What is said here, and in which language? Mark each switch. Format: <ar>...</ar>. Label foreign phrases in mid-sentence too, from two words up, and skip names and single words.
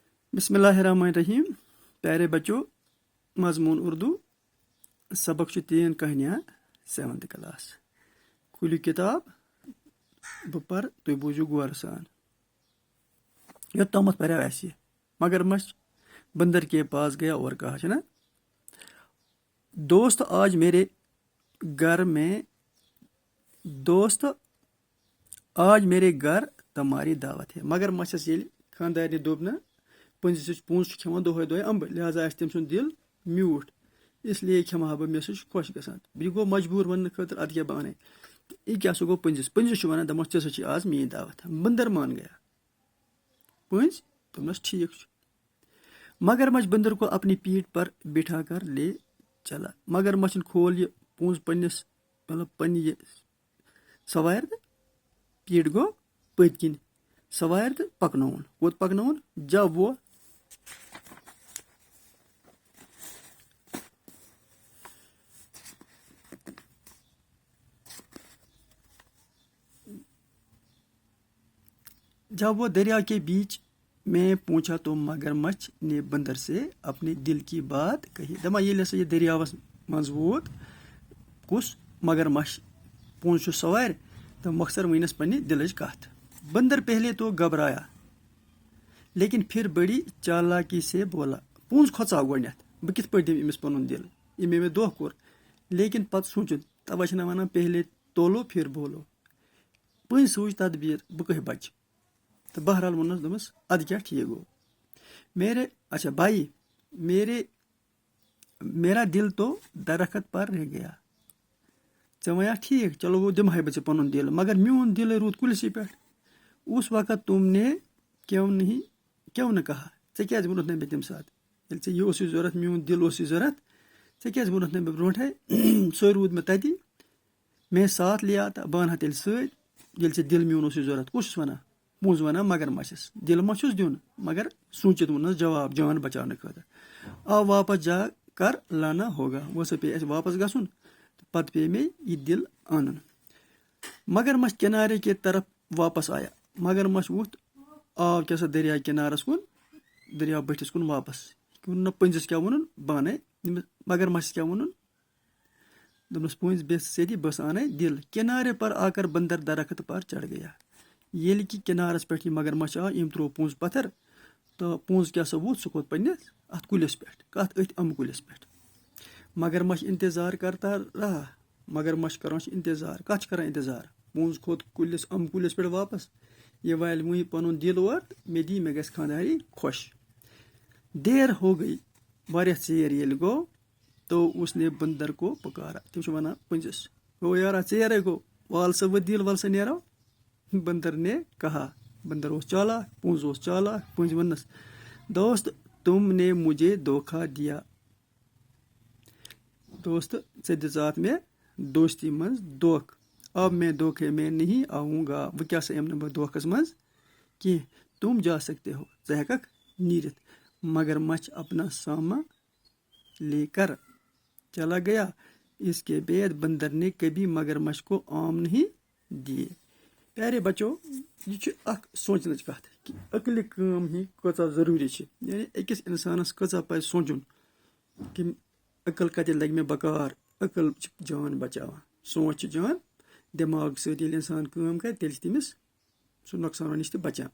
<ur>بسم اللہ الرحمن الرحیم. پیارے بچوں، مضمون اردو سبق 3 کہانیاں 7th کلاس.</ur> <ks>کھولیو کتاب بہ پر تھی بوزو غور سان. یوتامت پریو اسہ</ks> <ur>مگرمچھ بندر کے پاس گیا اور کہا ہے نا، دوست آج میرے گھر تمہاری دعوت ہے.</ur> <ks>مگرمچھس ییٚلہِ خاندارنہِ دوٚپ نا پٔنزِس پونٛسہٕ چھُ کھٮ۪وان دۄہے دۄہے اَمبہٕ، لہٰذا آسہِ تٔمۍ سُنٛد دِل میوٗٹھ،</ks> <ur>اس لیے</ur> <ks>کھٮ۪مہٕ ہا بہٕ، مےٚ سُہ چھُ خۄش گژھان. یہِ گوٚو مجبوٗر وننہٕ خٲطرٕ اَدٕ کیٛاہ بہٕ اَنَے. یہِ کیٛاہ سُہ گوٚو پٔنزِس چھُ وَنان، دَپان ژےٚ سا چھِ آز میٛٲنۍ دعوت.</ks> <ur>بندر مان گیا.</ur> <ks>پٔنزۍ دوٚپنَس ٹھیٖک چھُ.</ks> <ur>مگرمچھ بندر کو اپنی پیٹھ پر بٹھا کر لے چلا.</ur> <ks>مگرمچھن کھول یہ پونٛسہٕ پنٛنہِ یہِ سوارِ تہٕ پیٖٹھ گوٚو پٔتۍ کِنۍ سوارِ تہٕ پکنووُن. کوٚت پکنووُن؟</ks> <ur>جب وہ دریا کے بیچ میں پہنچا تو مگرمچھ نے بندر سے اپنے دل کی بات کہی.</ur> <ks>دپان ییٚلہِ ہسا یہِ دٔریاوس منٛز ووت، کُس مگرمچھ پونٛسہٕ چھُ سوارِ تہٕ مۄخصر ؤنِس پننہِ دلٕچ کتھ.</ks> <ur>بندر پہلے تو گھبرایا لیکن پھر بڑی چالاکی سے بولا.</ur> <ks>پونٛسہٕ کھۄژاو گۄڈنٮ۪تھ، بہٕ کِتھ پٲٹھۍ دِمہٕ أمِس پنُن دل، ییٚمۍ مےٚ دھوکہٕ کوٚر. لیکن پتہٕ سوٗنٛچُن، تَوَے چھِنہ وَنان</ks> <ur>پہلے تولو پھر بولو.</ur> <ks>پٔنزۍ سوٗنٛچ تدبیٖر، بہٕ کٕہہِ بچہٕ. تہٕ بہرحال ووٚننس، دوٚپمس ادٕ کیٛاہ ٹھیٖک گوٚو.</ks> <ur>میرا دل تو درخت پر رہ گیا.</ur> <ks>ژےٚ وَنیا ٹھیٖک، چلو گوٚو دِمہے بہٕ ژےٚ پنُن دل، مگر میون دل روٗد کُلسٕے پٮ۪ٹھ.</ks> <ur>اس وقت تم نے کیوں نہٕ کہا.</ur> <ks>ژےٚ کیٛازِ ووٚنُتھ نہٕ مےٚ تمہِ ساتہٕ، ییٚلہِ ژےٚ یہِ اوسُے ضوٚرتھ، میون دل اوسُے ضوٚرتھ، ژےٚ کیٛازِ ووٚنُتھ نہٕ مےٚ برونٛٹھے. سُے روٗد مےٚ تتی،</ks> <ur>میں ساتھ لیا</ur> <ks>تہٕ بہٕ اَنہٕ ہا تیٚلہِ سۭتۍ ییٚلہِ ژےٚ دل میون اوسُے ضوٚرتھ. کُس چھُس وَنان؟ پونٛسہٕ وَنان مگرمچھس. دل ما چھُس دیُن، مگر سوٗنٛچِتھ ووٚننس جواب جان بچاونہٕ خٲطرٕ.</ks> <ur>آو واپس جا کر لانا ہوگا.</ur> <ks>وۄنۍ ہسا پیٚیہِ اَسہِ واپس گژھُن تہٕ پتہٕ پیٚیہِ مےٚ یہِ دل اَنُن.</ks> <ur>مگرمچھ کنارے کے طرف واپس آیا.</ur> <ks>مگرمچھ آو کیٛاہ سا دریا کنارس کُن، دریا بٔٹھِس کُن واپس. ووٚن نہ پٔنزِس کیٛاہ ووٚنُن، بہٕ اَنَے. مگرمچھس کیٛاہ ووٚنُن، دوٚپنس پٔنزۍ بیٚہہ سیٚدی، بہٕ ہسا اَنَے دل.</ks> <ur>کنارے پر آ کر بندر درخت پر چڑھ گیا.</ur> <ks>ییٚلہِ کہِ کنارس پٮ۪ٹھ یہِ مگرمچھ آو، أمۍ ترٛوو پونٛسہٕ پتھر تہٕ پونٛسہٕ کیٛاہ سا ووٚتھ، سُہ کھوٚت پننِس اتھ کُلِس پٮ۪ٹھ. کتھ أتھۍ اَمبہٕ کُلِس پٮ۪ٹھ.</ks> <ur>مگرمچھ انتظار کرتا رہا.</ur> <ks>مگرمچھ کران چھُ انتظار. کتھ چھُ کران انتظار؟ پونٛسہٕ کھوٚت اَمبہٕ کُلِس پٮ۪ٹھ واپس، یہِ والہِ وٕنہِ پنُن دل اور مےٚ دی، مےٚ گژھِ خانداری خۄش.</ks> <ur>دیر ہو گئی.</ur> <ks>واریاہ ژیر ییٚلہِ گوٚو</ks> <ur>تو اس نے بندر کو پکارا.</ur> <ks>تِم چھِ ونان پٔنزِس، گوٚو یارا ژیرے گوٚو، وال سا ؤتھۍ دِل، ول سا نیرو.</ks> <ur>بندر نے کہا.</ur> <ks>بندر اوس چالاک، پونٛز اوس چالاک. پٔنزۍ ووٚننس،</ks> <ur>دوست تم نے مجھے دھوکہ دیا.</ur> <ks>دوست ژےٚ دِژاتھ مےٚ دوستی منٛز دھوکہٕ.</ks> <ur>اب میں دھوکے میں نہیں آؤں گا.</ur> <ks>وۄنۍ کیٛاہ سا یِمہٕ نہٕ بہٕ دھوکس منٛز کینٛہہ.</ks> <ur>تم جا سکتے ہو.</ur> <ks>ژٕ ہٮ۪ککھ نیٖرِتھ.</ks> <ur>مگرمچھ اپنا سامان لے کر چلا گیا. اس کے بعد بندر نے کبھی مگرمچھ کو آم نہیں دیے. پیارے بچو،</ur> <ks>یہ چھُ اکھ سونٛچنٕچ کتھ کہِ عقلہِ کٲم ہی کۭژاہ ضروٗری چھِ. یعنی أکِس انسانس کۭژاہ پزِ سونٛچُن کہِ عقل کتہِ لگہِ مےٚ بکار. عقل چھِ جان بچاوان، سونٛچ چھِ جان. دٮ۪ماغ سۭتۍ ییٚلہِ انسان کٲم کرِ، تیٚلہِ چھِ تٔمِس سُہ نۄقصانو نِش تہِ بچان.</ks>